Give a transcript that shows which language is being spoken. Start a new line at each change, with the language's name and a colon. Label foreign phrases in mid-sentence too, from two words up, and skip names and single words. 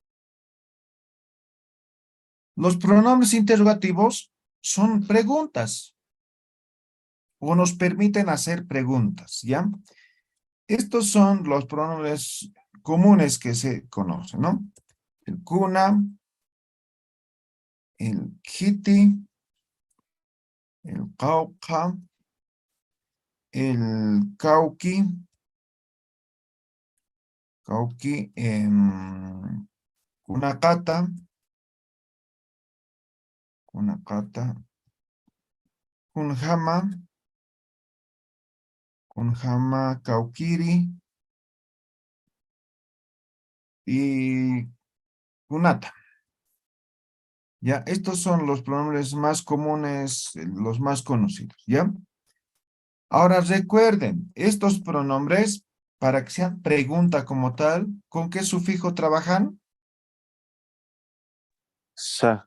Spanish: Los pronombres interrogativos son preguntas o nos permiten hacer preguntas, ¿ya? Estos son los pronombres comunes que se conocen, ¿no? El kuna, el kiti, el cauca,
Aymara: el cauqui, kunakata, kunakata, kunjama, kunjama kaukiri y kunata.
Spanish: Ya, estos son los pronombres más comunes, los más conocidos, ¿ya? Ahora recuerden, estos pronombres, para que sean pregunta como tal, ¿con qué sufijo trabajan? Sa.